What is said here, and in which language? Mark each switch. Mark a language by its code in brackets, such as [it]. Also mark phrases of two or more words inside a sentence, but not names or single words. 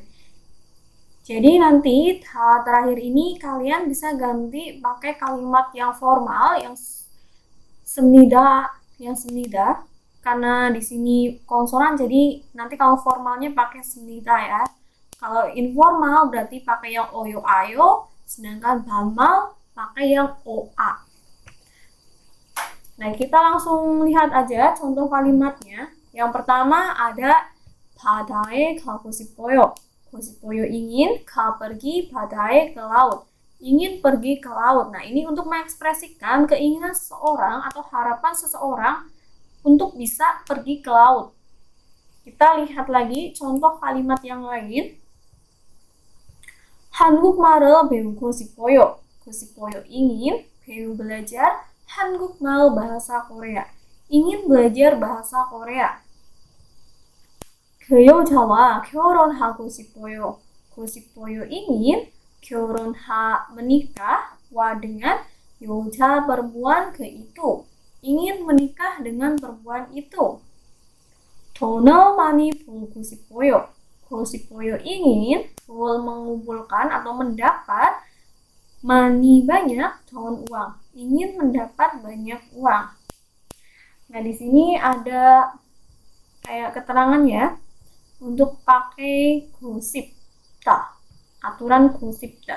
[id] Jadi nanti terakhir ini kalian bisa ganti pakai kalimat yang formal, yang semnida, karena di sini konsonan, jadi nanti kalau formalnya pakai semnida ya. Kalau informal berarti pakai yang oyo ayo, sedangkan formal pakai yang oa. Nah, kita langsung lihat aja contoh kalimatnya. Yang pertama ada [ko] 바다에 가고 싶어요. [id] 고싶어요 ingin, pergi, 바다에 ke laut. Ingin pergi ke laut. Nah, ini untuk mengekspresikan keinginan seseorang atau harapan seseorang untuk bisa pergi ke laut. Kita lihat lagi contoh kalimat yang lain. [ko] 한국말을 배우고 싶어요. [id] 고싶어요 ingin, 배우 belajar, 한국말 bahasa Korea. ingin belajar bahasa Korea. [ko] 그 여자와 결혼하고 싶어요. [id] 고싶어요 ingin, menikah, wa dengan 여자 perempuan ke itu. ingin menikah dengan perempuan itu. [ko] 돈을 많이 벌고 싶어요. [id] 고싶어요 ingin, mengumpulkan atau mendapat, money banyak, 돈 uang, ingin mendapat banyak uang. Nah, di sini ada kayak keterangan ya untuk pakai gosipta, aturan gosipta.